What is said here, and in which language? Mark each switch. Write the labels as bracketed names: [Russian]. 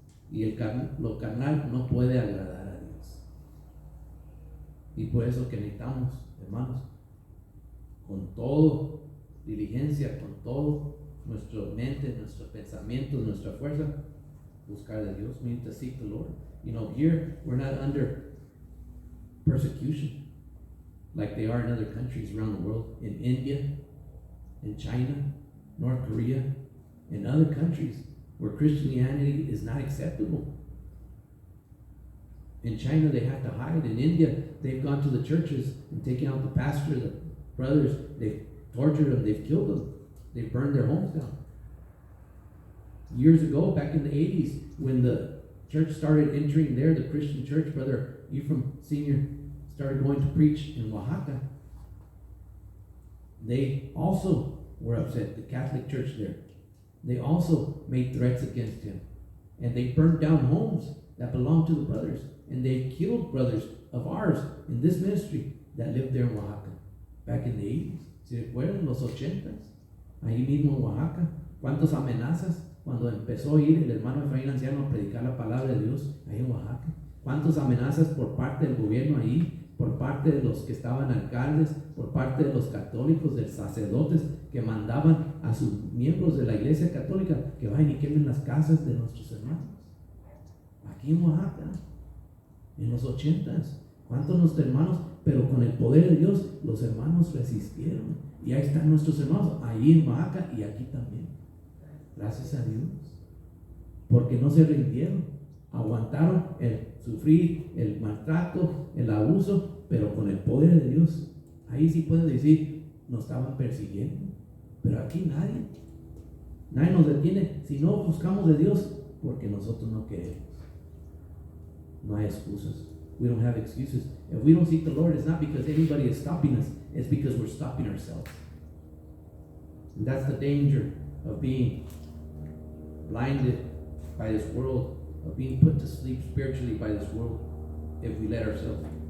[Spanish] Y lo carnal no puede agradar a Dios. Y por eso que necesitamos, hermanos, con todo diligencia, con todo nuestra mente, nuestros pensamientos, nuestra fuerza, buscar a Dios. [English] We need to seek the Lord. You know, here we're not under persecution like they are in other countries around the world. In India, in China, North Korea, in other countries where Christianity is not acceptable. In China, they have to hide. In India, they've gone to the churches and taken out the pastor, the brothers. They've tortured them. They've killed them. They've burned their homes down. Years ago, back in the 80s, when the church started entering there, the Christian church, Brother Ephraim Sr. started going to preach in Oaxaca, they also were upset, the Catholic church there. They also made threats against him. And they burned down homes that belonged to the brothers. And they killed brothers of ours in this ministry that lived there in Oaxaca back in the 80s. [Spanish] ¿Se recuerdan los 80s? Ahí mismo en Oaxaca. ¿Cuántas amenazas? Cuando empezó a ir el hermano Efraín Anciano a predicar la palabra de Dios ahí en Oaxaca. ¿Cuántas amenazas por parte del gobierno ahí? Por parte de los que estaban alcaldes, por parte de los católicos, de sacerdotes que mandaban a sus miembros de la iglesia católica que vayan y quemen las casas de nuestros hermanos. Aquí en Oaxaca, en los 80s. ¿Cuántos nuestros hermanos? Pero con el poder de Dios, los hermanos resistieron. Y ahí están nuestros hermanos, ahí en Oaxaca y aquí también. Gracias a Dios. Porque no se rindieron. Aguantaron el sufrir, el maltrato, el abuso, pero con el poder de Dios. Ahí sí pueden decir, nos estaban persiguiendo. Pero aquí nadie nos detiene. Si no buscamos de Dios, porque nosotros no queremos. No hay excusas. [English] We don't have excuses. If we don't seek the Lord, it's not because anybody is stopping us. It's because we're stopping ourselves. And that's the danger of being blinded by this world, of being put to sleep spiritually by this world, if we let ourselves.